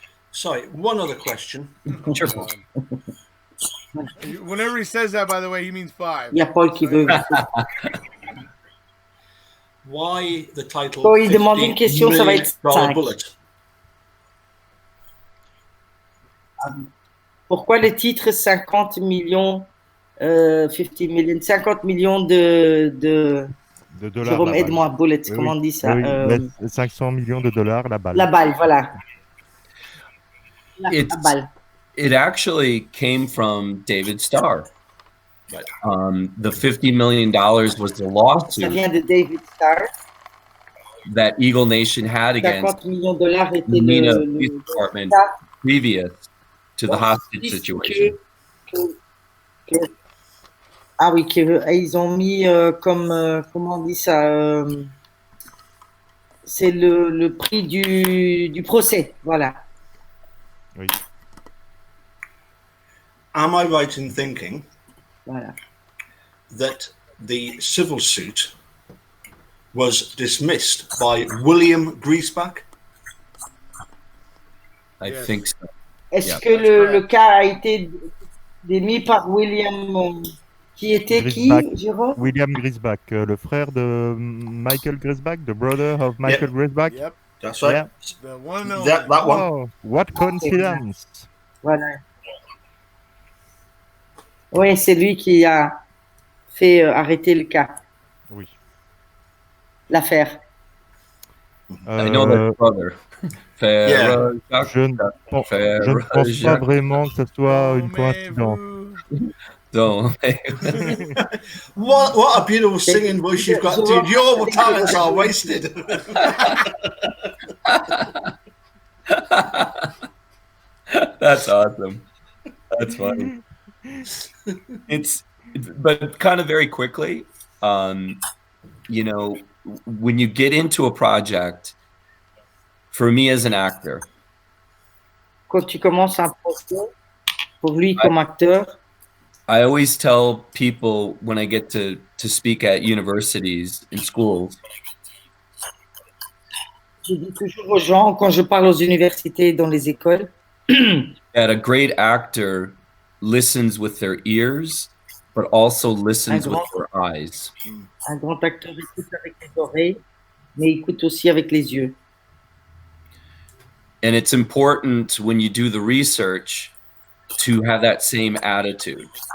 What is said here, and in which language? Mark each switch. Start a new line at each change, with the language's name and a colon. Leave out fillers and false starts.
English: Sorry, one other question. Sure. Whenever he says that, by the way, he means 5.
French: Il y a Paul qui veut.
English: Why the title?
French: Quand il demande une question, ça va être 5. Pourquoi le titre 50 millions, 50 millions de dollars? Jerome, aide-moi, Bullet, comment on dit ça? 500 millions de dollars, la balle. La balle, voilà. La balle.
English: It actually came from David Starr. The $50 million was the lawsuit.
French: Ça vient de David Starr.
English: That Eagle Nation had against
French: $50 millions était
English: Nina Police Department previous to the hostage situation.
French: Ah oui, ils ont mis comme comment on dit ça? C'est le prix du procès, voilà. Oui.
English: Am I right in thinking
French: voilà.
English: that the civil suit was dismissed by William Griesbach? I think so.
French: Est-ce que le cas a été démis par William qui était Griesbach, qui, Jerome? William Griesbach, le frère de Michael Griesbach,
English: the brother of Michael Griesbach. Yep. That's right. Yeah. The one and only. That one. Oh, what coincidence.
French: Voilà. Oui, c'est lui qui a fait arrêter le cas. Oui. L'affaire.
English: I know that brother. Yeah.
French: Je ne pense pas vraiment que ce soit une coïncidence.
English: Don't. What a beautiful singing voice you've got, dude. Your talents are wasted. That's awesome. That's funny. But kind of very quickly, you know, when you get into a project, for me as an actor,
French: quand tu commences un projet, pour lui comme acteur,
English: I always tell people when I get to speak at universities and schools,
French: je dis toujours aux gens, quand je parle aux universités et dans les écoles,
English: that a great actor listens with their ears, but also listens with their eyes.
French: Un grand acteur écoute avec les oreilles, mais écoute aussi avec les yeux.
English: And it's important when you do the research to have that same attitude.